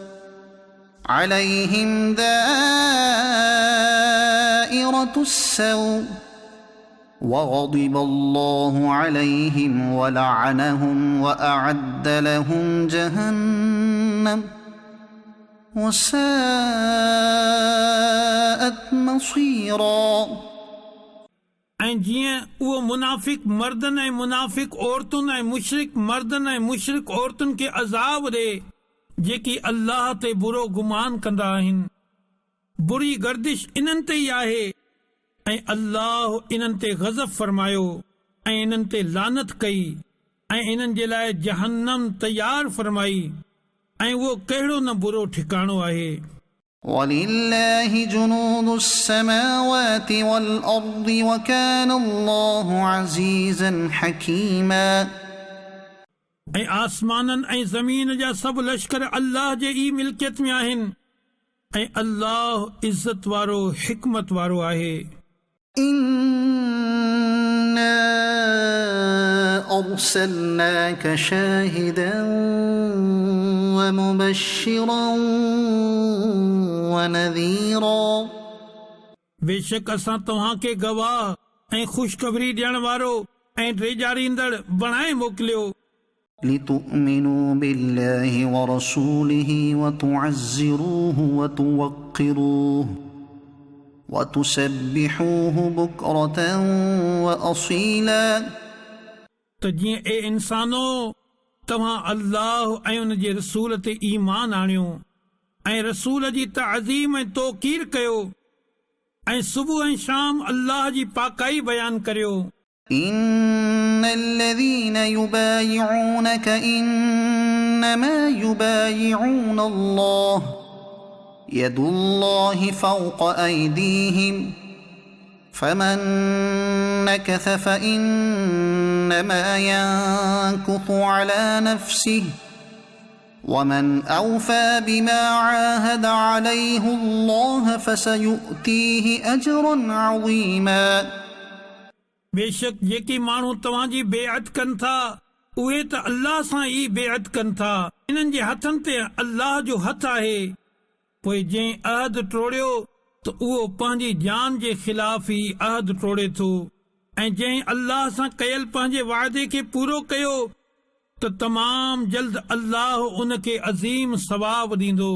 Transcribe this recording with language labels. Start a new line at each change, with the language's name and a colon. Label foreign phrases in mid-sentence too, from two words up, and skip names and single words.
Arabic: عليهم دائرة السوء وغضب الله عليهم ولعنهم وأعد لهم جهنم وساءت مصيرا.
Sindhi: ऐं जीअं उहो मुनाफ़िक मर्दनि ऐं मुनाफ़िक औरतुनि ऐं मुशरिक मर्दनि ऐं मुशरिक औरतुनि खे अज़ाब ॾे जेकी अल्लाह ते बुरो गुमान कंदा आहिनि। बुरी गर्दिश इन्हनि ते ई आहे ऐं अल्लाह इन्हनि ते ग़ज़ब फरमायो ऐं इन्हनि ते लानत कई ऐं इन्हनि जे लाइ जहन्नम तैयार फरमाई ऐं उहो कहिड़ो न बुरो ठिकाणो आहे।
Arabic: ولله جنود السماوات والأرض وكان الله عزيزا حكيما.
Sindhi: ऐं आसमाननि ऐं ज़मीन जा सभु लश्कर अल्लाह जे ई मिल्कियत में आहिनि ऐं अल्लाह इज़त वारो हिकमत वारो आहे।
Arabic: إنا أرسلناك شاهدا ومبشرا ونذيرا.
Sindhi: बेशक असां तव्हां खे गवाह ऐं ख़ुशख़बरी ॾियण वारो ऐं ॾेजारींदड़ बणाए मोकिलियो
Arabic: لتؤمنوا بالله ورسوله وتعزروه وتوقروه وتسبحوه بكرة وأصيلا.
Sindhi: त जीअं ए इंसानो तव्हां अल्लाह ऐं उन जे रसूल ते ईमान आणियो ऐं रसूल जी तअज़ीम ऐं तौक़ीर कयो ऐं सुबुह ऐं शाम अल्लाह जी पाकाई बयान करियो।
Arabic: إن الذين يبايعونك إنما يبايعون الله يد الله فوق أيديهم فمن نكث فإنما ينكث على نفسه ومن أوفى بما عاهد عليه الله فسيؤتيه أجرا عظيما.
Sindhi: बेशक जेकी माण्हू तव्हांजी बेअत कनि था उहे त अल्लाह सां ई बेअत कनि था। इन्हनि जे हथनि ते अल्लाह जो हथ आहे। पोइ जंहिं अहद टोड़ियो त उहो पंहिंजी जान जे ख़िलाफ़ ई अहद टोड़े थो ऐं जंहिं अल्लाह सां कयल पंहिंजे वाइदे खे पूरो कयो त तमाम जल्द अल्लाह उन खे अज़ीम सवाब ॾींदो।